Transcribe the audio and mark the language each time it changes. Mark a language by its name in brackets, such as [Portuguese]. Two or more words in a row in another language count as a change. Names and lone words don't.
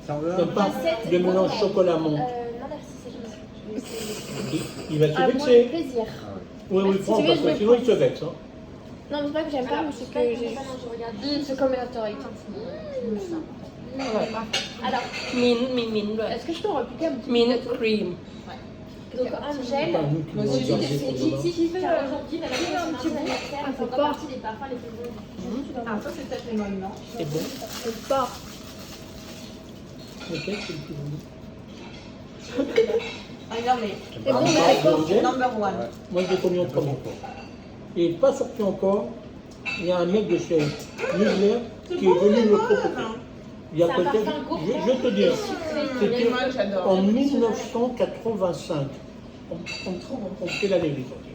[French] Si on veut, T'aimes pas le mélange chocolat-menthe? Non, merci, c'est gentil. Il va se Ah, moi, avec vexer. plaisir. Oui, oui, Si prends, tu veux, parce je que vais sinon il se prendre. vexe. Hein. Non, mais c'est pas que j'aime pas, mais c'est que j'ai. Je regarde. C'est comme la torride. Alors, [Thai] Mint ด้วย [French] Est-ce que je peux repiquer un petit peu [English] Mint cream. [French] donc Angèle, Pas nous qui Moi nous aussi, regardons j'ai pour fait demain. si tu veux aujourd'hui, la petit son bout. anniversaire, Ah, c'est c'est encore fort. partie des parfums les plus bons. Ah, ça c'est peut-être les mollons. C'est bon. C'est fort. Lequel c'est le plus bon? Ah non, mais C'est bon, mais Ah, c'est fort. Angèle, [English] number one. [French] ouais. moi je l'ai connu en premier. Il n'est pas sorti encore. Il y a un mec de chez Mugler qui est venu me proposer. Il y a C'est un peut-être, parfum gourmand. je te dis, c'était Moi, j'adore. en 1985. On fait l'année il est sorti.